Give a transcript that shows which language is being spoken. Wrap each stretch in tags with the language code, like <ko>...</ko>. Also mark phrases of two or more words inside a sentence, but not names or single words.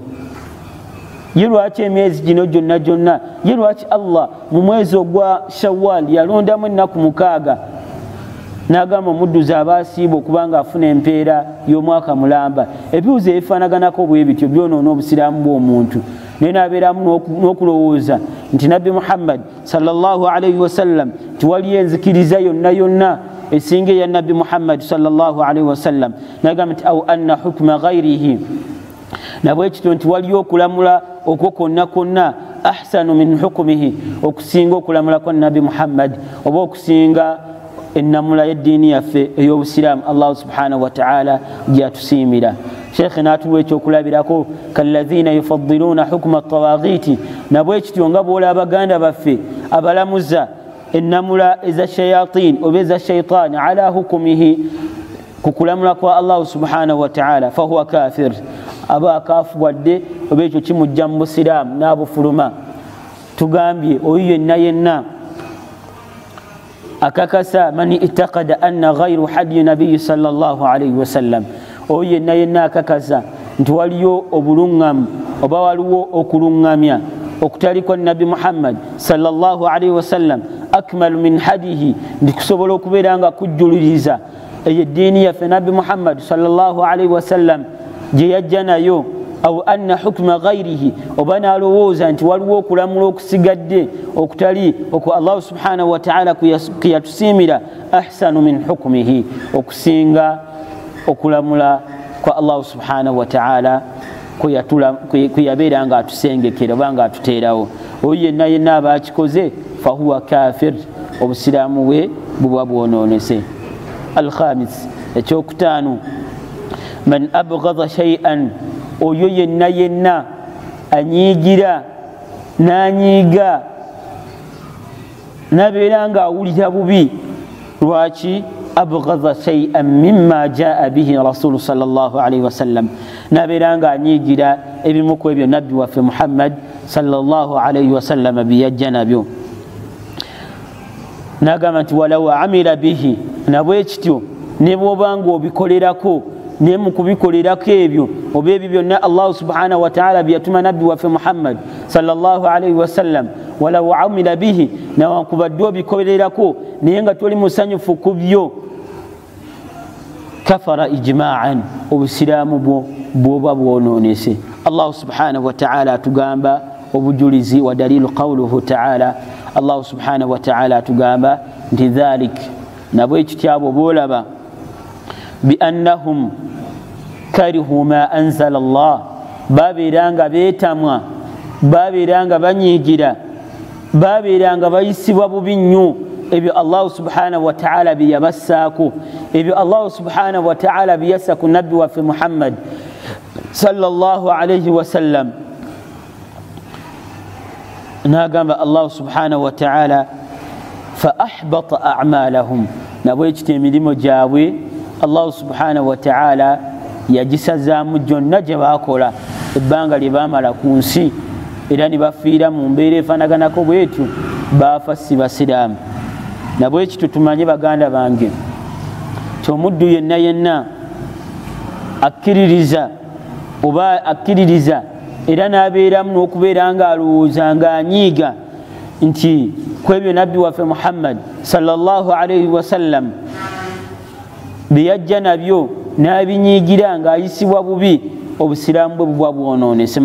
<lg>Ye lwaki emyezi gino gyonna, ye lwaki Allah mu mwezi ogwa Shawwal yalondamu ennaku 6 n'agamba omudduzi aba asiiba okuba ng'afuna empeera y'omwaka mulamba? Ebibuuzo ebifaanaganako bwe bityo byonoona obusiraamu bw'omuntu. Naye n'abeeramu n'okulowooza nti nabbi Muhammad</lg> <ar>صلى الله عليه وسلم</ar> <lg>tiwaliyo enzikiriza yonna esinga eya nabbi Muhammad</lg> <ar>صلى الله عليه وسلم.</ar> <lg>N'agamba nti</lg> <ar>أو أن حكم غيره,</ar> <lg>nabwekityo nti waliyo okulamula okwo konna</lg> <ar>أحسن من حكمه,</ar> <lg>okusinga okulamula kwa nabbi Muhammad oba okusinga ennamula y'eddiini yaffe ey'obusiraamu</lg> <ar>الله سبحانه وتعالى</ar> <lg>gyatusiimira. Sheikh n'atuwa ekyokulabirako,</lg> <ar>كالذين يفضلون حكم الطواغيت,</ar> <lg>nabwekityo nga bw'olaba baganda baffe abalamuza ennamula eza shayatin oba eza shaytaani</lg> <ar>على حكمه,</ar> <lg>ku kulamula kwa</lg> <ar>الله سبحانه وتعالى, فهو كافر,</ar> <lg>aba akafuwadde oba ekyo kimujja mu busiraamu n'abufuluma. Tugambye oyo yenna akakasa</lg> <ar>من اعتقد أن غير هدي النبي صلى الله عليه وسلم,</ar> <lg>oyo yenna akakasa nti waliyo obulungamu oba waliwo okulungamya okutali kwa nabi Muhammad</lg> <ar>صلى الله عليه وسلم أكمل من هديه,</ar> <lg>ndikusobola okubeera nga kujjuliriza eyo eddiini yaffe nabi Muhammad</lg> <ar>صلى الله عليه وسلم</ar> <lg>gye yajja nayo.</lg> <ar>أو أن حكم غيره,</ar> <lg>oba n'alowooza nti waliwo okulamula okusigadde okutali okwo</lg> <ar>الله سبحانه وتعالى</ar> <lg>kuyatusiimira,</lg> <ar>أحسن من حكمه,</ar> <lg>okusinga okulamula kwa</lg> <ar>الله سبحانه وتعالى</ar> <lg>kuyabeera nga atusengekera oba nga atuteerawo. Oyo yenna aba akikoze</lg> <ar>فهو كافر,</ar> <lg>obusiraamu bwe buba bwonoonese. Alkhamis, ekyokutaano,</lg> <ar>من أبغض شيئا,</ar> <lg>oyo yenna anyiigira n'anyiiga nabeera nga awulira bubi.</lg> <ar>Lwaki? أبغض شيئا مما جاء به الرسول صلى الله عليه وسلم,</ar> <lg>nabeera nga anyiigira ebimu ku ebyo nabbi waffe Muhammad</lg> <ar>صلى الله عليه وسلم</ar> <lg>byeyajja nabyo. N'agamba nti</lg> <ar>ولو عمل به,</ar> <lg>nabwekityo ne bw'obanga obikolerako, ne mu kubikolerako ebyo oba ebyo byonna</lg> <ar>الله سبحانه وتعالى</ar> <lg>byeyatuma nabbi waffe Muhammad</lg> <ar>صلى الله عليه وسلم, ولو عمل به,</ar> <lg>newankubadde obikolerako naye nga toli musanyufu ku byo,</lg> <ar>كفر إجماعا,</ar> <lg>obusiraamu bwoba bwonoonese.</lg> <ar>الله سبحانه وتعالى</ar> <lg>atugamba obujulizi</lg> <ar>والدليل قوله تعالى الله سبحانه و تعالى</ar> <lg>atugamba nti</lg> <ar>ذلك,</ar> <lg>nabwekityo abo boolaba,</lg> <ar>بأنهم كرهوا ما أنزل الله,</ar> <lg>babeeranga beetamwa, babeeranga banyiigira, babeeranga bayisibwa bubi nnyo ebyo</lg> <ar>الله سبحانه وتعالى</ar> <lg>byeyabassaako, ebyo</lg> <ar>الله سبحانه وتعالى</ar> <lg>byeyassa ku nabbi waffe Muhammad</lg> <ar>صلى الله عليه وسلم. N'agamba الله سبحانه وتعالى فأحبط أعمالهم,</ar> <lg>nabwekityo emirimu gyabwe</lg> <ar>الله سبحانه وتعالى</ar> <lg>yagisazaamu gyonna gye baakola ebbanga lye baamala ku nsi, era ne bafiira mu mbeera efaanaganako bwetyo, baafa si basiraamu. Nabwekityo tumanye baganda bange ti omuddu yenna akkiririza oba akkiririza era n'abeeramu n'okubeera nga alowooza ng'anyiiga nti ku ebyo nabbi waffe Muhammad</lg> <ar>صلى الله عليه وسلم</ar> <lg>byeyajja nabyo n'abinyiigira ng'ayisibwa bubi, obusiraamu bwe buba bwonoonese.</lg>